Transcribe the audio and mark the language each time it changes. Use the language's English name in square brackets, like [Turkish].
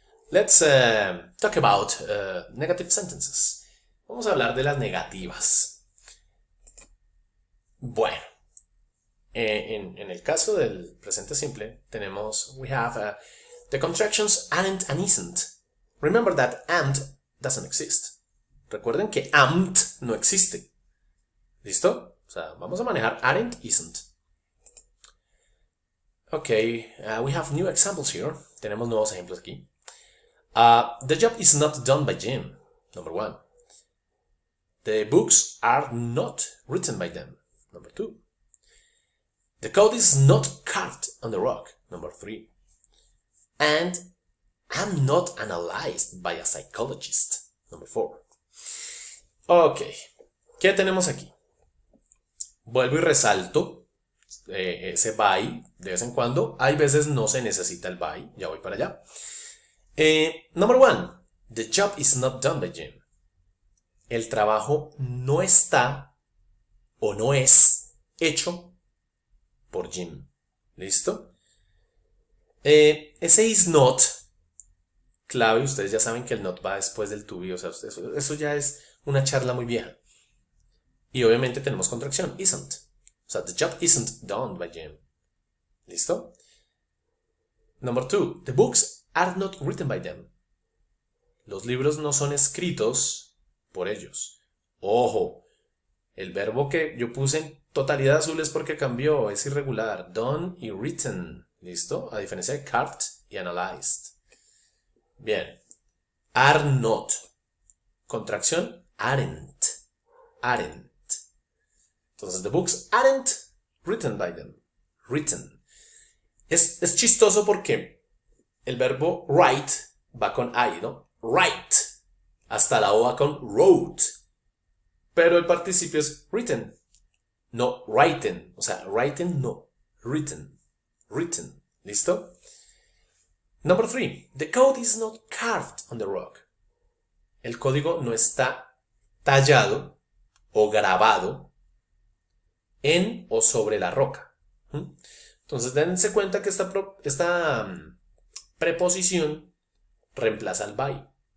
[English] Let's talk about negative sentences. [Spanish] Vamos a hablar de las negativas. Bueno, en el caso del presente simple, tenemos, [English] we have the contractions aren't and isn't. Remember that and doesn't exist. [Spanish] Recuerden que aren't no existe. ¿Listo? O sea, vamos a manejar aren't, isn't. [English] Ok, we have new examples here. [Spanish] Tenemos nuevos ejemplos aquí. [English] The job is not done by Jim. Number 1. The books are not written by them. Number 2. The code is not carved on the rock. Number 3. And I'm not analyzed by a psychologist. Number 4. [Spanish] Ok, ¿qué tenemos aquí? Vuelvo y resalto ese by de vez en cuando. Hay veces no se necesita el by. Ya voy para allá. [English] Number 1. The job is not done by Jim. [Spanish] El trabajo no está o no es hecho por Jim. ¿Listo? Ese is not, clave, ustedes ya saben que el not va después del to be, o sea, eso ya es una charla muy vieja. Y obviamente tenemos contracción, isn't. O sea, [English] the job isn't done by Jim. ¿Listo? Number 2. The books are not written by them. [Spanish] Los libros no son escritos por ellos. Ojo, el verbo que yo puse en totalidad azul es porque cambió, es irregular. Done y written. ¿Listo? A diferencia de carved y analyzed. [English] Bien. Are not. Contracción, aren't. Aren't. [Spanish] Entonces, [English] the books aren't written by them. Written. [Spanish] Es chistoso porque el verbo write va con I, ¿no? Write. Hasta la O va con wrote. Pero el participio es written. No written. O sea, written no. Written. Written. ¿Listo? [English] Number 3. The code is not carved on the rock. [Spanish] El código no está tallado o grabado en o sobre la roca. Entonces dense cuenta que esta preposición reemplaza al by.